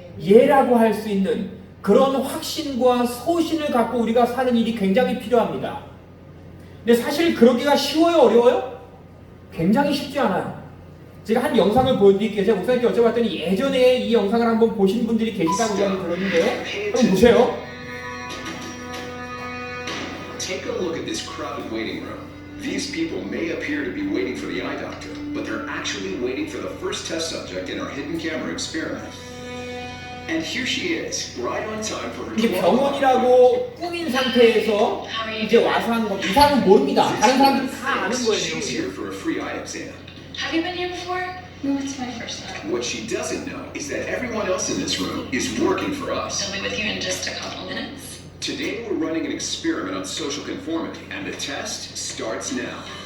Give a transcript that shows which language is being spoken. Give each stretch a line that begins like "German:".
Korean: 예라고 할 수 있는 그런 확신과 소신을 갖고 우리가 사는 일이 굉장히 필요합니다. 근데 사실 그러기가 쉬워요? 어려워요? 굉장히 쉽지 않아요. 제가 한 영상을 보여드릴게요. 제가 목사님께 여쭤봤더니 예전에 이 영상을 한번 보신 분들이 계시다고 이야기 들었는데 한번 보세요.
English: Take a look at this crowded waiting room. These people may appear to be waiting for the eye doctor, but they're actually waiting for the first test subject in our hidden camera experiment. And here she is, right on time for her
Korean: 이게 병원이라고 꾸민 상태에서 이제 와서 하는 겁니다. 이 사람은 모릅니다. 다른 사람들은 다 아는
English: She's
Korean: 거예요.
English: here for a free eye exam. Have you been here before? No, it's my first time. What she doesn't know is that everyone else in this room is working for us. I'll be with you in just a couple minutes. Today we're running an experiment on social conformity, and the test starts now.